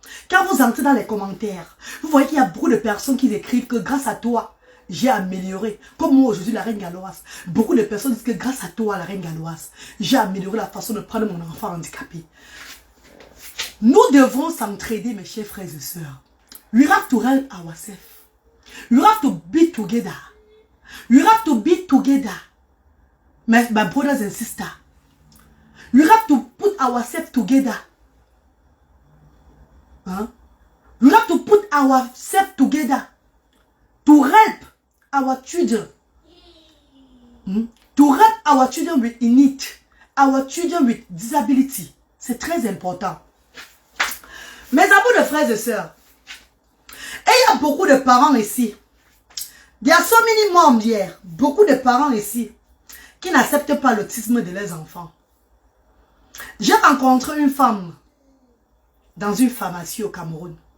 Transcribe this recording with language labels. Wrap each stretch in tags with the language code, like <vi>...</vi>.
<fr>Quand vous entrez dans les commentaires, vous voyez qu'il y a beaucoup de personnes qui écrivent que grâce à toi, j'ai amélioré. Comme moi aujourd'hui, la reine galloise. Beaucoup de personnes disent que grâce à toi, la reine galloise, j'ai amélioré la façon de prendre mon enfant handicapé. Nous devons s'entraider, mes chers frères et sœurs.</fr> <en>We have to help ourselves. We have to be together. We have to be together. My brothers and sisters. We have to put ourselves together. Huh? We have to put ourselves together to help our children. To help our children with need. Our children with disability.</en> <fr>C'est très important. Mes amours de frères et sœurs. Et il y a beaucoup de parents ici. Il y a</fr> <en>so many moms</en> <fr>hier. Beaucoup de parents ici qui n'acceptent pas l'autisme de leurs enfants. J'ai rencontré une femme dans une pharmacie au Cameroun.</fr>